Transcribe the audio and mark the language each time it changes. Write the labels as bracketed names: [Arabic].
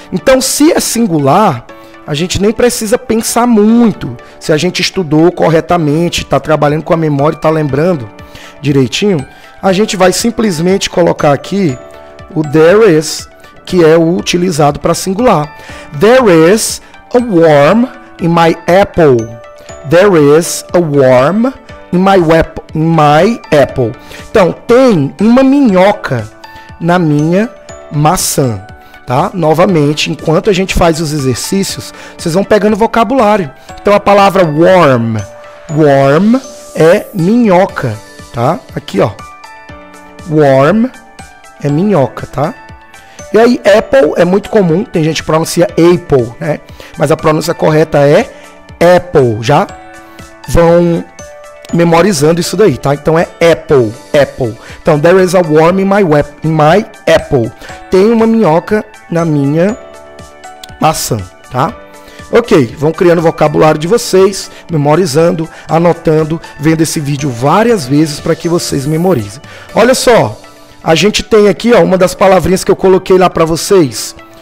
[Portuguese] Então se é singular, a gente nem precisa pensar muito. Se a gente estudou corretamente, está trabalhando com a memória e está lembrando direitinho, a gente vai simplesmente colocar aqui o there is, que é o utilizado para singular. [English] There is a worm in my apple. There is a worm in my apple. [Portuguese] Então, tem uma minhoca na minha maçã. Tá? Novamente, enquanto a gente faz os exercícios, vocês vão pegando vocabulário. Então, a palavra worm. Worm é minhoca, tá? Aqui, ó. Worm é minhoca, tá? E aí, apple é muito comum, tem gente que pronuncia apple, né? Mas a pronúncia correta é apple, já vão memorizando isso daí, tá? Então é apple, apple. [English] Então, there is a worm in my apple. [Portuguese] Tem uma minhoca na minha maçã, tá? Ok, vão criando o vocabulário de vocês, memorizando, anotando, vendo esse vídeo várias vezes para que vocês memorizem. Olha só, a gente tem aqui, ó, uma das palavrinhas que eu coloquei lá para vocês.